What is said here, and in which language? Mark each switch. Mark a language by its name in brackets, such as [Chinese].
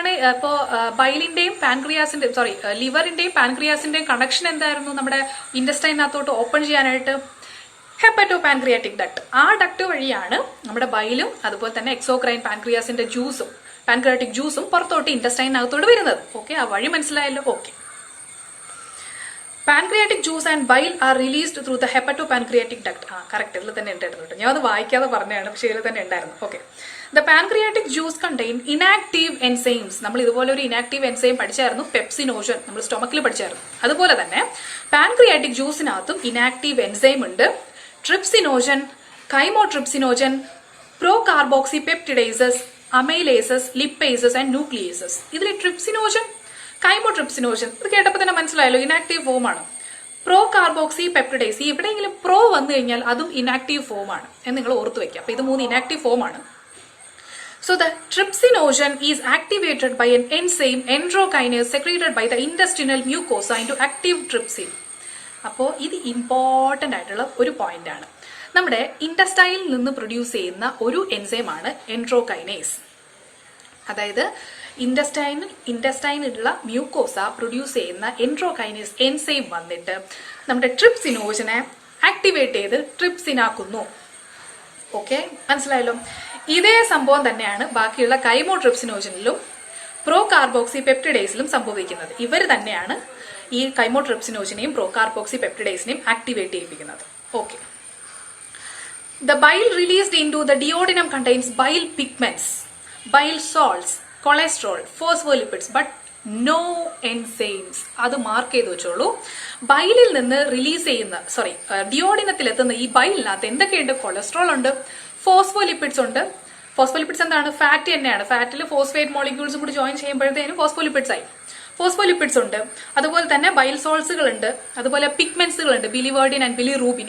[Malayalam] ഇപ്പോ ബൈലിന്റെയും പാൻക്രിയാസിന്റെയും ലിവറിന്റെയും പാൻക്രിയാസിന്റെയും കണക്ഷൻ എന്തായിരുന്നു? നമ്മുടെ ഇൻഡസ്റ്റൈനകത്തോട്ട് ഓപ്പൺ ചെയ്യാനായിട്ട് ഹെപ്പറ്റോ പാൻക്രിയാറ്റിക് ഡക്ട്. ആ ഡക്ട് വഴിയാണ് നമ്മുടെ ബൈലും അതുപോലെ തന്നെ എക്സോക്രൈൻ പാൻക്രിയാസിന്റെ ജ്യൂസും പാൻക്രിയാറ്റിക് ജ്യൂസും പുറത്തോട്ട് ഇൻഡസ്റ്റൈനകത്തോട്ട് വരുന്നത്. ഓക്കെ, ആ വഴി മനസ്സിലായല്ലോ. [English] Okay, pancreatic juice and bile are released through the hepatopancreatic duct. [Malayalam] Correct, ഇതിൽ തന്നെ ഉണ്ടായിരുന്നു. ഞാൻ അത് വായിക്കാതെ പറഞ്ഞതാണ്, പക്ഷേ ഇതിൽ തന്നെ ഉണ്ടായിരുന്നു. Okay, [English] the pancreatic juice contain inactive enzymes. [Malayalam] നമ്മൾ ഇതുപോലെ ഒരു ഇനാക്റ്റീവ് എൻസൈം പഠിച്ചായിരുന്നു, പെപ്സിനോജൻ. നമ്മൾ സ്റ്റൊമക്കിൽ പഠിച്ചായിരുന്നു. അതുപോലെ തന്നെ പാൻക്രിയാറ്റിക് ജ്യൂസിനകത്തും ഇനാക്റ്റീവ് എൻസൈം ഉണ്ട്. Trypsinogen, chymotrypsinogen, പ്രോകാർബോക്സി peptidases, അമൈലേസസ്, lipases and nucleases. ഇതിൽ ട്രിപ്സിനോജൻ, കൈമോട്രിപ്സിനോജൻ ഇത് കേട്ടപ്പോൾ തന്നെ മനസ്സിലായല്ലോ, ഇനാക്റ്റീവ് ഫോം ആണ്. പ്രോ കാർബോക്സി പെപ്റ്റിഡൈസ്, എവിടെയെങ്കിലും പ്രോ വന്നു കഴിഞ്ഞാൽ അതും ഇനാക്റ്റീവ് ഫോം ആണ് എന്ന് നിങ്ങൾ ഓർത്ത് വെക്കുക. അപ്പൊ ഇത് 3 ഇനാക്റ്റീവ് ഫോം ആണ്. [English] So the trypsinogen is activated by an enzyme enterokinase secreted by the intestinal mucosa into active trypsin. [Malayalam] അപ്പോൾ ഇത് ഇമ്പോർട്ടന്റ് ആയിട്ടുള്ള ഒരു പോയിന്റ് ആണ്. നമ്മുടെ ഇൻഡസ്റ്റൈനിൽ നിന്ന് ചെയ്യുന്ന ഒരു എൻസൈമാണ് എൻട്രോകൈനേസ്. അതായത് ഇൻഡസ്റ്റൈനിലുള്ള മ്യൂക്കോസ പ്രൊഡ്യൂസ് ചെയ്യുന്ന എൻട്രോകൈനേസ് എൻസൈം വന്നിട്ട് നമ്മുടെ ട്രിപ്സിനോജനെ ആക്ടിവേറ്റ് ചെയ്ത് ട്രിപ്സിനാക്കുന്നു. ഓക്കെ, മനസ്സിലായല്ലോ. ഇതേ സംഭവം തന്നെയാണ് ബാക്കിയുള്ള കൈമോട്രിപ്സിനോജനിലും പ്രോ കാർബോക്സി പെപ്റ്റിഡൈസിലും സംഭവിക്കുന്നത്. ഇവർ തന്നെയാണ് ഈ കൈമോട്രിപ്സിനോജനെയും pro carboxy പെപ്റ്റിഡൈസിനെയും activate ചെയ്യിപ്പിക്കുന്നത്. [English] Okay, the bile released into the duodenum contains bile pigments, bile salts, cholesterol, phospholipids, but no enzymes. [Malayalam] അത് മാർക്ക് ചെയ്ത് വെച്ചോളൂ. ബൈലിൽ നിന്ന് റിലീസ് ചെയ്യുന്ന ഡിയോഡിനത്തിൽ എത്തുന്ന ഈ ബൈലിനകത്ത് എന്തൊക്കെയുണ്ട്? കൊളസ്ട്രോൾ ഉണ്ട്, ഫോസ്ഫോലിപ്പിഡ്സ് ഉണ്ട്. ഫോസ്ഫോലിപ്പിഡ്സ് എന്താണ്? ഫാറ്റ് തന്നെയാണ്. ഫാറ്റിൽ ഫോസ്ഫേറ്റ് മോളിക്യൂൾസും കൂടി ജോയിൻ ചെയ്യുമ്പോഴത്തേനും ഫോസ്ഫോലിപ്പിഡ്സ് ആയി. ഫോസ്ഫോലിപ്പിഡ്സ് ഉണ്ട്, അതുപോലെ തന്നെ ബൈൽ സോൾസുകൾ ഉണ്ട്, അതുപോലെ പിഗ്മെന്റ്സുകൾ ഉണ്ട്, ബിലിവേർഡിൻ ആൻഡ് ബിലിറൂബിൻ.